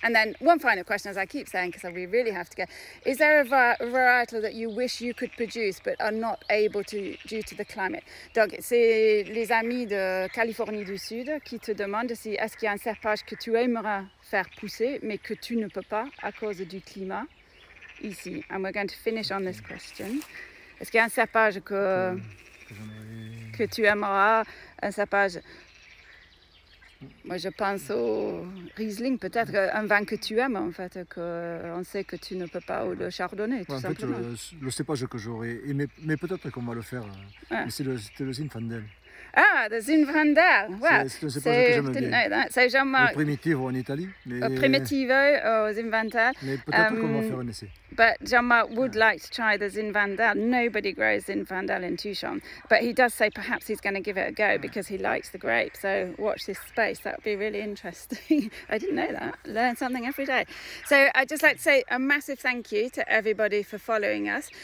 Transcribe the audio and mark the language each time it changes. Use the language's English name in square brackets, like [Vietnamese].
[English] And then one final question, as I keep saying, because we really have to go. Is there a varietal that you wish you could produce but are not able to due to the climate? [French] Donc, c'est les amis de Californie du Sud qui te demandent si est-ce qu'il y a un cépage que tu aimerais faire pousser mais que tu ne peux pas à cause du climat ici. [English] And we're going to finish on this question. [French] Est-ce qu'il y a un cépage que tu aimeras, un cépage? Moi je pense au Riesling, peut-être un vin que tu aimes en fait, qu'on sait que tu ne peux pas, ou le Chardonnay tout simplement. En fait, le cépage que j'aurais aimé, mais peut-être qu'on va le faire, c'était le Zinfandel. [English] Ah, the Zinfandel. Wow. [French] C'est un cépage que j'aime [English] didn't [French] bien. [English] know that. So Jean-Marc, [French] Le Primitivo en Italie. Mais, [English] Primitivo or Zinfandel. [French] Mais peut-être qu'on va faire un essai. [English] But Jean-Marc would like to try the Zinfandel. Nobody grows Zinfandel in Tucson, but he does say perhaps he's going to give it a go because he likes the grape. So watch this space. That would be really interesting. I didn't know that. Learn something every day. So I'd just like to say a massive thank you to everybody for following us.